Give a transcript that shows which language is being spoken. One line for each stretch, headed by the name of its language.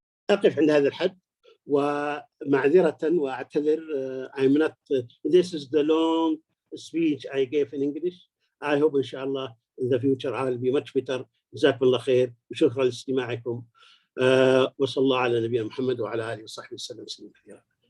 Arabic: أقف عند هذا الحد ومعذرة وأعتذر.
English: I'm not. This is the long speech I gave in English. I hope inshallah in the future I'll be much better.
Arabic: جزاكم الله خير وشكرا لاستماعكم. وصلى الله على نبينا محمد وعلى آله وصحبه وسلم تسليما كثيرا.